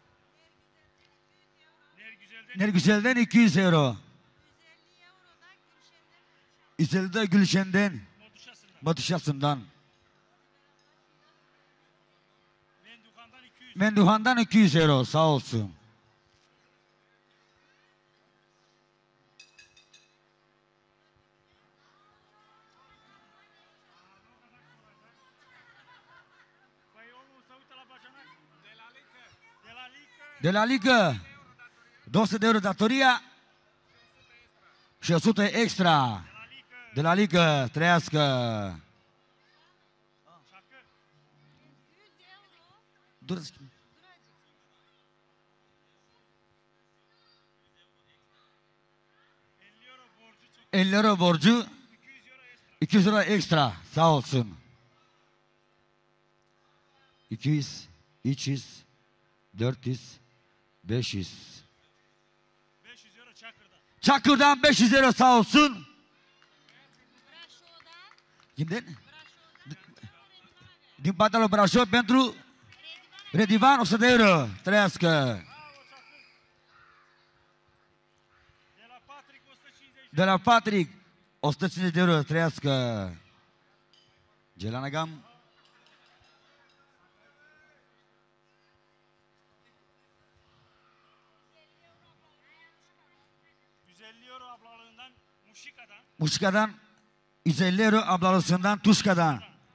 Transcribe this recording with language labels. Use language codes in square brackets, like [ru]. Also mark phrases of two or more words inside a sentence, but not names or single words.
[tr] Nergüzel'den 200 euro. 150 de Gülşen'den. Batışasından. Menduhan'dan 200 euro sağ olsun. [ro] De la Liga 200 de euro datoria și 100 extra. De la Liga trăiască. [tr] 50 euro borcu, 200 euro extra sağ olsun. 200, 300, 400, 500. 500 euro Çakır'dan. Çakır'dan 500 euro sağ olsun. Kimden? [ro] Din partea lui Brașov pentru Redivan 100 de euro. Trăiască. De la Patrick 150 de euro. Trăiască. Ceylan Agam. [tr] Muşika'dan 150 euro ablalısından Tuşka'dan.